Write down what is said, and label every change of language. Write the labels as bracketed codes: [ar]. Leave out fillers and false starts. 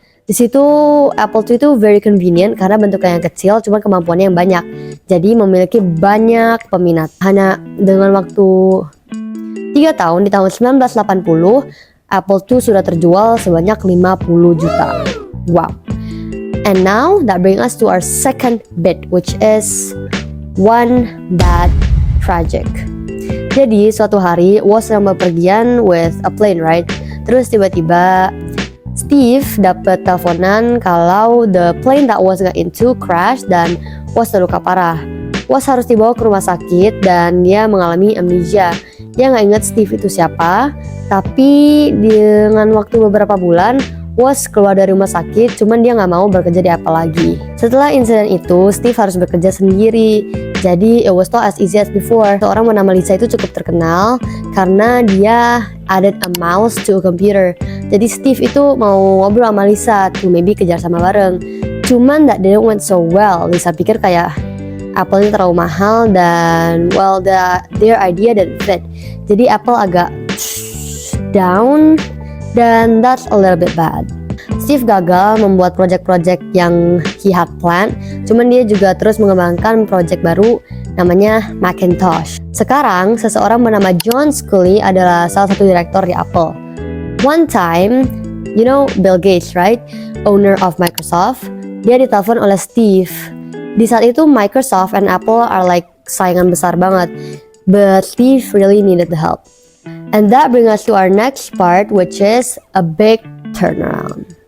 [id] Di situ Apple II itu [en] very convenient [id] karena bentuknya yang kecil, cuma kemampuannya yang banyak. Jadi memiliki banyak peminat. Hanya dengan waktu 3 tahun, di tahun 1980, Apple II sudah terjual sebanyak 50 juta. Wow. [en] And now that brings us to our second bit, which is one bad tragic. [id] Jadi suatu hari Woz yang bepergian [en] with a plane, right? [id] Terus tiba-tiba Steve dapat teleponan kalau [en] the plane that Woz got into crash [id] dan Woz terluka parah. Woz harus dibawa ke rumah sakit dan dia mengalami amnesia. Dia nggak ingat Steve itu siapa, tapi dengan waktu beberapa bulan Woz keluar dari rumah sakit, cuman dia nggak mau bekerja di Apple lagi. Setelah insiden itu, Steve harus bekerja sendiri. [en] Jadi it was not as easy as before. [id] Seorang bernama Lisa itu cukup terkenal karena dia [en] added a mouse to a computer. [id] Jadi Steve itu mau ngobrol sama Lisa [en] to maybe [id] kejar sama bareng. [en] Cuman that didn't went so well. [id] Lisa pikir kayak Apple ini terlalu mahal dan [en] well their idea didn't fit. [id] Jadi Apple agak down dan [en] that's a little bit bad. [id] Steve gagal membuat project-project yang [en] he had planned, [id] cuman dia juga terus mengembangkan project baru namanya Macintosh. Sekarang, seseorang bernama John Sculley adalah salah satu direktur di Apple. [en] One time, you know Bill Gates, right? Owner of Microsoft. [id] Dia ditelepon oleh Steve. Di saat itu [en] Microsoft and Apple are like [id] saingan besar banget. [en] But Steve really needed the help. And that brings us to our next part, which is a big turnaround.